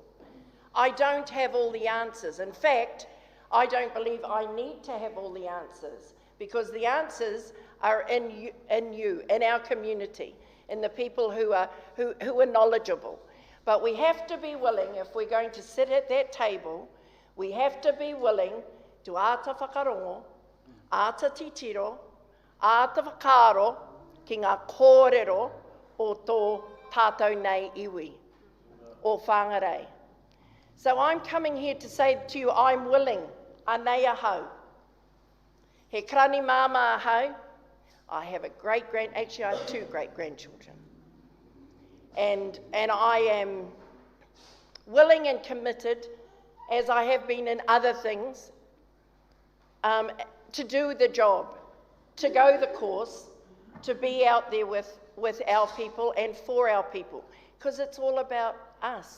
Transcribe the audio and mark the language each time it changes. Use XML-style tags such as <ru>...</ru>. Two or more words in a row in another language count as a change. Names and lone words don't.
<en>I don't have all the answers. In fact, I don't believe I need to have all the answers, because the answers are in you, in our community, in the people who are knowledgeable. But we have to be willing, if we're going to sit at that table, we have to be willing to</en> <mi>āta whakarongo, āta titiro, āta whakaro, ki ngā kōrero o tō tātou nei iwi, o Whangārei.</mi> <en>So I'm coming here to say to you, I'm willing,</en> <mi>anei ahau. He krani māma ahau.</mi> <en>I have actually I have 2 great-grandchildren. And I am willing and committed, as I have been in other things, to do the job, to go the course, to be out there with our people and for our people, because it's all about us.</en>